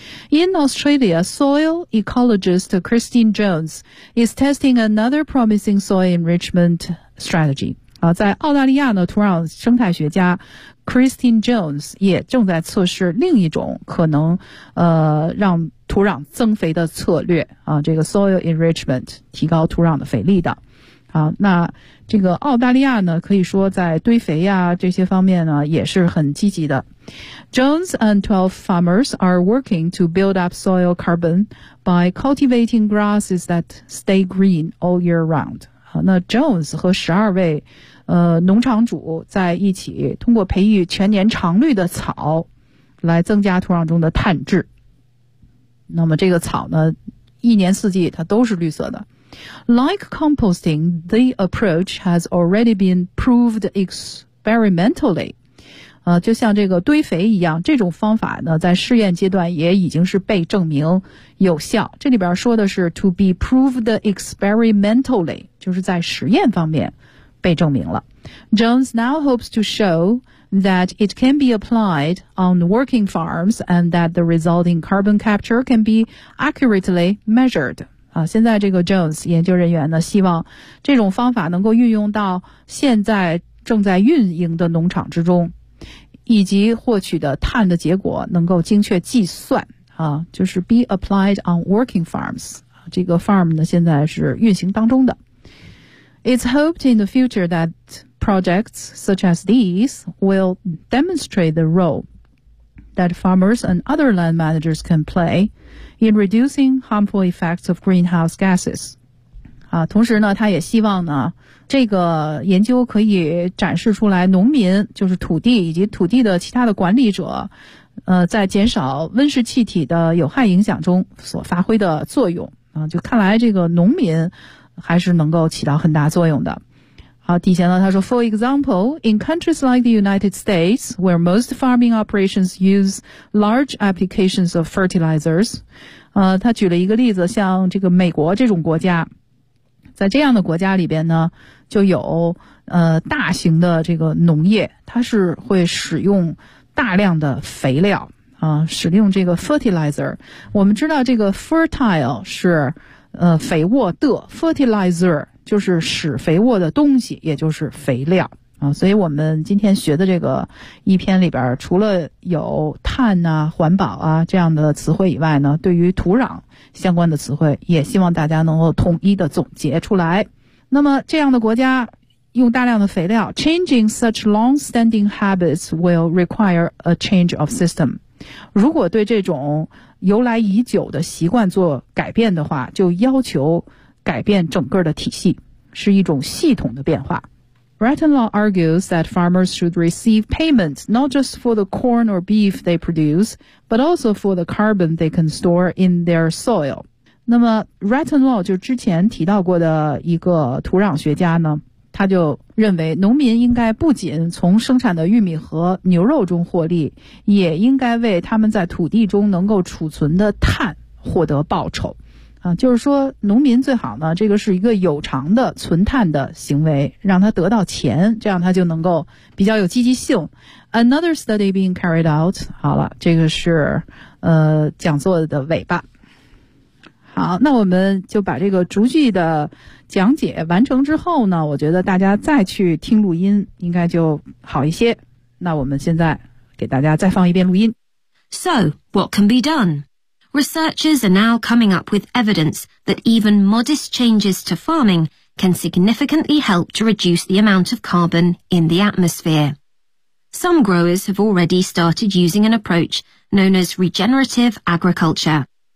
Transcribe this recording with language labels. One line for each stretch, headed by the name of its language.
English: In Australia, soil ecologist Christine Jones is testing another promising soil enrichment strategy、
Chinese: 啊、在澳大利亚呢土壤生态学家 Christine Jones 也正在测试另一种可能让土壤增肥的策略啊，这个
English: soil enrichment
Chinese: 提高土壤的肥力的好，那这个澳大利亚呢，可以说在堆肥呀这些方面呢也是很积极的。
English: Jones and 12 farmers are working to build up soil carbon by cultivating grasses that stay green all year round.
Chinese: 好，那 Jones 和12位农场主在一起通过培育全年常绿的草来增加土壤中的碳质。那么这个草呢一年四季它都是绿色的。
English: Like composting, the approach has already been proved experimentally.
Chinese: 就像这个堆肥一样，这种方法呢，在试验阶段也已经是被证明有效。这里边说的是
English: to be proved experimentally,
Chinese: 就是在实验方面被证明了。
English: Jones now hopes to show that it can be applied on working farms and that the resulting carbon capture can be accurately measured.
Chinese: 现在这个 Jones 研究人员呢希望这种方法能够运用到现在正在运营的农场之中，以及获取的碳的结果能够精确计算啊，就是
English: be applied on working farms，
Chinese: 这个 farm 呢现在是运行当中的。
English: It's hoped in the future that projects such as these will demonstrate the role that farmers and other land managers can playin reducing harmful effects of greenhouse gases.
Chinese: 同时呢他也希望呢这个研究可以展示出来农民就是土地以及土地的其他的管理者在减少温室气体的有害影响中所发挥的作用。就看来这个农民还是能够起到很大作用的。好，底下呢他说
English: For example, in countries like the United States, where most farming operations use large applications of fertilizers,
Chinese: 他举了一个例子，像这个美国这种国家，在这样的国家里边呢，就有大型的这个农业，它是会使用大量的肥料，使用这个 fertilizer。我们知道这个 fertile 是肥沃的 fertilizer。就是使肥沃的东西也就是肥料啊，所以我们今天学的这个一篇里边除了有碳啊环保啊这样的词汇以外呢对于土壤相关的词汇也希望大家能够统一的总结出来。那么这样的国家用大量的肥料
English: Changing such long-standing habits will require a change of system.
Chinese: 如果对这种由来已久的习惯做改变的话就要求改变整个的体系，是一种系统的变化。
English: Rattenlaw argues that farmers should receive payments not just for the corn or beef they produce, but also for the carbon they can store in their soil.
Chinese: 那么 Rattenlaw 就之前提到过的一个土壤学家呢，他就认为农民应该不仅从生产的玉米和牛肉中获利，也应该为他们在土地中能够储存的碳获得报酬。就是说农民最好呢这个是一个有偿的存碳的行为让他得到钱这样他就能够比较有积极性。
English: Another study being carried out,
Chinese: 好了这个是讲座的尾巴。好那我们就把这个逐句的讲解完成之后呢我觉得大家再去听录音应该就好一些。那我们现在给大家再放一遍录音。
English: So, what can be done? Researchers are now coming up with evidence that even modest changes to farming can significantly help to reduce the amount of carbon in the atmosphere. Some growers have already started using an approach known as regenerative agriculture.